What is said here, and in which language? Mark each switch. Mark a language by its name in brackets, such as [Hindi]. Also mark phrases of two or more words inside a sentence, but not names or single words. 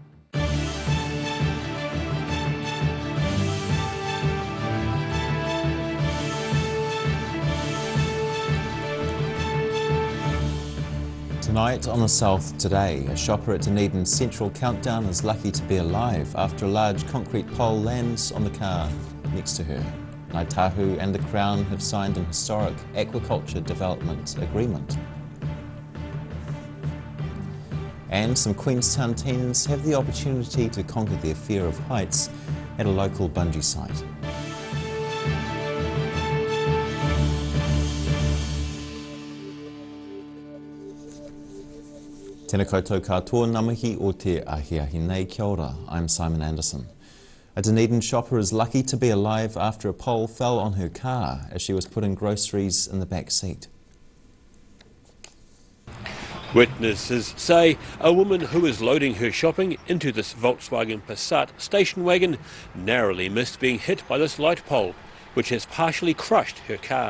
[English] Tonight on The South Today, a shopper at Dunedin's Central Countdown is lucky to be alive after a large concrete pole lands on the car next to her. Ngāi Tahu and the Crown have signed an historic aquaculture development agreement. And some Queenstown teens have the opportunity to conquer their fear of heights at a local bungee site. [Māori] Tēnā koutou katoa, ngā mihi o te ahiahi nei, kia ora, [English] I'm Simon Anderson. A Dunedin shopper is lucky to be alive after a pole fell on her car as she was putting groceries in the back seat. Witnesses say a woman who was loading her shopping into this Volkswagen Passat station wagon narrowly missed being hit by this light pole, which has partially crushed her car.